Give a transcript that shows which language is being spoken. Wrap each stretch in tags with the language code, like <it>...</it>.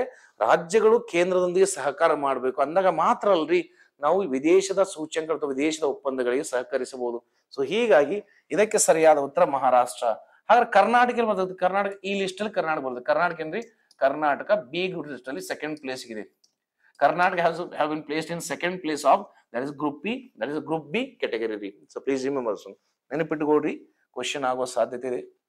<kn>ಅಂದ್ರೆ ರಾಜ್ಯಗಳು ಕೇಂದ್ರದೊಂದಿಗೆ ಸಹಕಾರ ಮಾಡಬೇಕು ಅಂದಾಗ ಮಾತ್ರ ಅಲ್ರಿ ನಾವು ವಿದೇಶದ ಸೂಚ್ಯಂಕ ಅಥವಾ ವಿದೇಶದ ಒಪ್ಪಂದಗಳಿಗೆ ಸಹಕರಿಸಬಹುದು. ಸೊ ಹೀಗಾಗಿ ಇದಕ್ಕೆ ಸರಿಯಾದ ಉತ್ತರ ಮಹಾರಾಷ್ಟ್ರ. ಹಾಗಾದ್ರೆ ಕರ್ನಾಟಕ ಬರ್ತದೆ. ಕರ್ನಾಟಕ ಈ ಲಿಸ್ಟ್ ಅಲ್ಲಿ ಕರ್ನಾಟಕ ಬರ್ತದೆ. ಕರ್ನಾಟಕ ಏನ್ರಿ, ಕರ್ನಾಟಕ ಬಿ ಲಿಸ್ಟ್ ಅಲ್ಲಿ ಸೆಕೆಂಡ್ ಪ್ಲೇಸ್ ಇದೆ.</kn> <en>Karnataka have been placed in second place of that is group B category. So please remember soon.</en> <kn>ನೆನಪಿಟ್ಟುಕೊಳ್ಳಿ, question ಆಗುವ ಸಾಧ್ಯತೆ ಇದೆ.</kn>